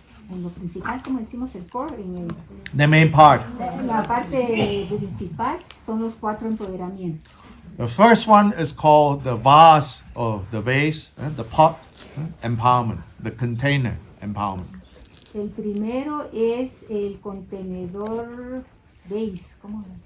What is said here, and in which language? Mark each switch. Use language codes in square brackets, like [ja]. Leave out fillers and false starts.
[es] En lo principal, como decimos el core, [en] The main part. [es] La parte principal son los 4 empoderamientos. [en] The first one is called the vase or the vase, the pot empowerment, the container empowerment. [es] El primero es el contenedor base, ¿cómo?